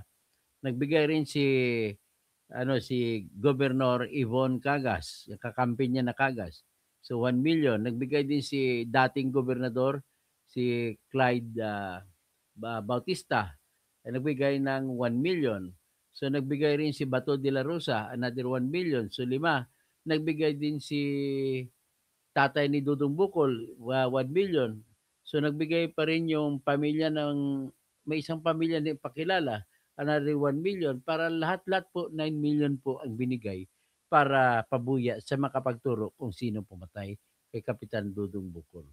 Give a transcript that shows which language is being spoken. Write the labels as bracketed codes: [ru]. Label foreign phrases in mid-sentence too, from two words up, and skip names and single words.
[tl] Nagbigay rin si Governor Yvonne Cagas, yung kakampi niya na Cagas. So 1,000,000. Nagbigay din si dating gobernador si Clyde Bautista. Nagbigay ng 1,000,000. So nagbigay rin si Bato de la Rosa, another 1,000,000. So 5. Nagbigay din si tatay ni Dudong Bukol, 1,000,000. So nagbigay pa rin yung pamilya may isang pamilya na ipakilala, another 1,000,000. Para lahat-lahat po, 9,000,000 po ang binigay para pabuya sa makapagturo kung sino pumatay kay Kapitan Dudong Bukol.